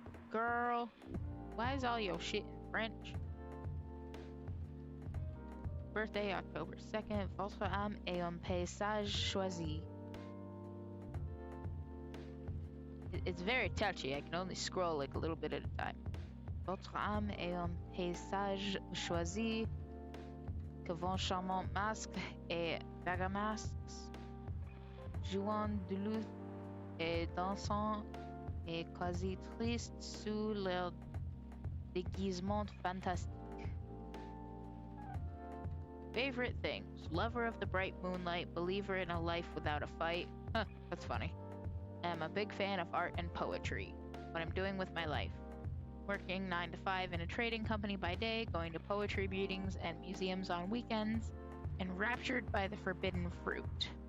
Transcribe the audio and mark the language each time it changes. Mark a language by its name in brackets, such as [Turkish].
[English] Girl, why is all your shit in French? Birthday October 2nd, [French] votre âme est un paysage choisi. [English] It's very touchy. I can only scroll like a little bit at a time. [French] Votre âme est un paysage choisi que vos charmants masques et bergamasques jouant de luth et dansant et quasi triste sous leur déguisement fantastique. [English] Favorite things. Lover of the bright moonlight, believer in a life without a fight. Huh, that's funny. I'm a big fan of art and poetry. What I'm doing with my life. Working 9 to 5 in a trading company by day, going to poetry meetings and museums on weekends, and raptured by the forbidden fruit.